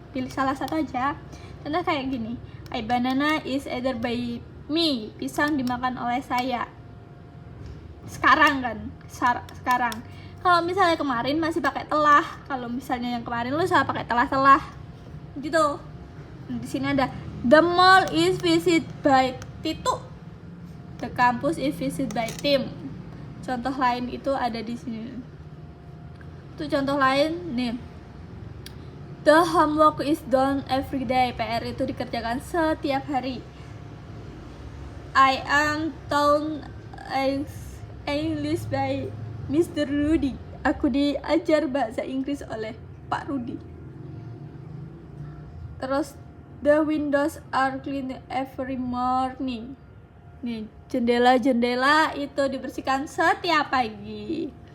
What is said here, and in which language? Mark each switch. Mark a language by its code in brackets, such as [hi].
[id] Pilih salah satu aja. Contoh kayak gini. [en] A banana is either by me. [id] Pisang dimakan oleh saya. Sekarang kan? Sekarang. Kalau misalnya kemarin masih pakai telah. Kalau misalnya yang kemarin lu salah pakai telah. Gitu. Di sini ada [en] the mall is visited by Titu. The campus is visited by Tim. [id] Contoh lain itu ada di sini. Itu contoh lain nih. [en] The homework is done every day. [id] PR itu dikerjakan setiap hari. [en] I am taught English by Mr. Rudy. [id] Aku diajar bahasa Inggris oleh Pak Rudy. Terus [en] The windows are cleaned every morning. [id] Nih, jendela-jendela itu dibersihkan setiap pagi.